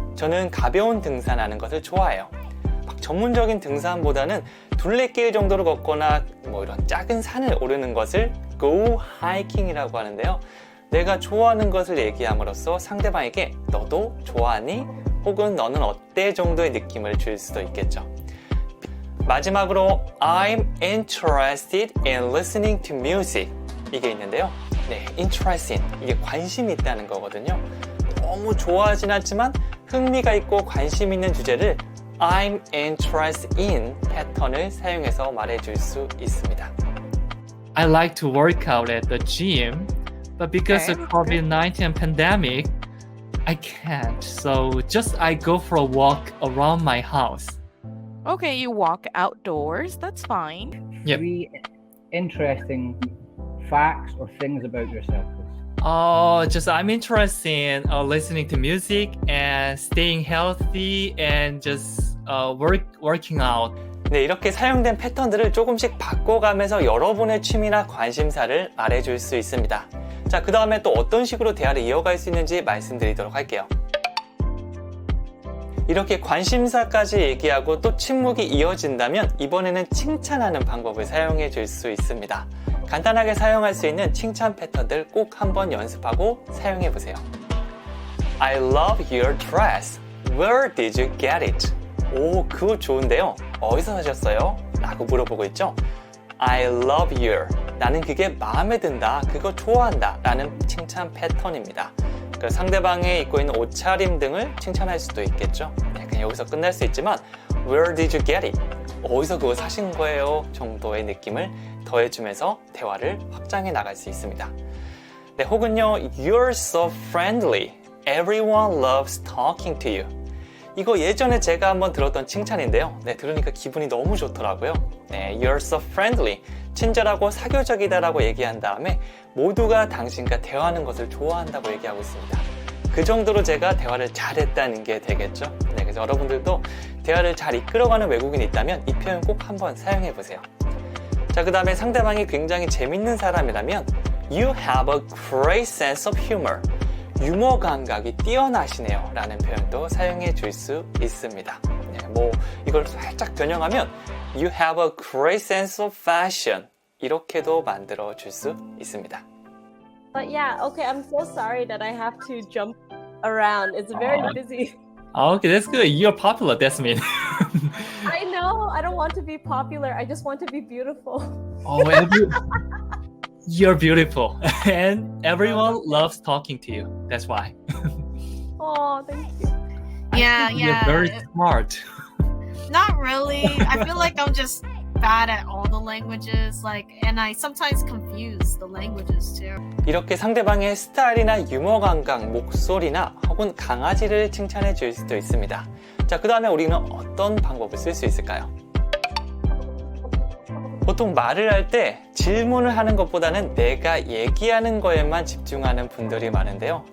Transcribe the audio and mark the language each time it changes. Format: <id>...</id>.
<ko>저는 가벼운 등산하는 것을 좋아해요. 막 전문적인 등산보다는 둘레길 정도로 걷거나 뭐 이런 작은 산을 오르는 것을</ko> <en>go hiking</en> <ko>이라고 하는데요. 내가 좋아하는 것을 얘기함으로써 상대방에게 너도 좋아하니? 혹은 너는 어때? 정도의 느낌을 줄 수도 있겠죠. 마지막으로</ko> <en>I'm interested in listening to music</en> <ko>이게 있는데요. 네, interested 이게 관심이 있다는 거거든요. 너무 좋아하진 않지만 흥미가 있고 관심 있는 주제를</ko> <en>I'm interested in</en> <ko>패턴을 사용해서 말해줄 수 있습니다.</ko> <en>I like to work out at the gym, but because of COVID-19 pandemic, I can't. So just I go for a walk around my house. Okay, you walk outdoors. That's fine. Yep. 3 interesting facts or things about yourself, please. Just I'm interested in listening to music and staying healthy and just working out.</en> <ko>네, 이렇게 사용된 패턴들을 조금씩 바꿔가면서 여러분의 취미나 관심사를 말해줄 수 있습니다. 자, 그 다음에 또 어떤 식으로 대화를 이어갈 수 있는지 말씀드리도록 할게요. 이렇게 관심사까지 얘기하고 또 침묵이 이어진다면 이번에는 칭찬하는 방법을 사용해 줄 수 있습니다. 간단하게 사용할 수 있는 칭찬 패턴들 꼭 한번 연습하고 사용해 보세요.</ko> <en>I love your dress. Where did you get it?</en> <ko>오, 그거 좋은데요. 어디서 사셨어요? 라고 물어보고 있죠.</ko> <en>I love your.</en> <ko>나는 그게 마음에 든다. 그거 좋아한다. 라는 칭찬 패턴입니다. 그래서 상대방이 입고 있는 옷차림 등을 칭찬할 수도 있겠죠. 그냥 여기서 끝날 수 있지만</ko> <en>Where did you get it?</en> <ko>어디서 그거 사신 거예요? 정도의 느낌을 더해주면서 대화를 확장해 나갈 수 있습니다. 네, 혹은요,</ko> <en>You're so friendly. Everyone loves talking to you.</en> <ko>이거 예전에 제가 한번 들었던 칭찬인데요. 네, 들으니까 기분이 너무 좋더라고요.</ko> <en>네, You're so friendly.</en> <ko>친절하고 사교적이다라고 얘기한 다음에 모두가 당신과 대화하는 것을 좋아한다고 얘기하고 있습니다. 그 정도로 제가 대화를 잘했다는 게 되겠죠. 네, 그래서 여러분들도 대화를 잘 이끌어가는 외국인이 있다면 이 표현 꼭 한번 사용해 보세요. 자, 그 다음에 상대방이 굉장히 재밌는 사람이라면</ko> <en>You have a great sense of humor.</en> <ko>유머 감각이 뛰어나시네요 라는 표현도 사용해 줄 수 있습니다. 네, 뭐 이걸 살짝 변형하면</ko> <en>You have a great sense of fashion</en> <ko>이렇게도 만들어 줄 수 있습니다.</ko> <en>But yeah, okay, I'm so sorry that I have to jump around. It's very busy. Okay, that's good. You're popular, that's mean. I know. I don't want to be popular. I just want to be beautiful. You're beautiful, and everyone loves talking to you. That's why. Oh, thank you. Yeah, You're yeah. very smart. Not really. I feel like I'm just bad at all the languages. And I sometimes confuse the languages too.</en> <ko>이렇게 상대방의 스타일이나 유머 감각, 목소리나 혹은 강아지를 칭찬해 줄 수도 있습니다. 자, 그 다음에 우리는 어떤 방법을 쓸 수 있을까요? 보통 말을 할 때 질문을 하는 것보다는 내가 얘기하는 거에만 집중하는 분들이 많은데요.</ko>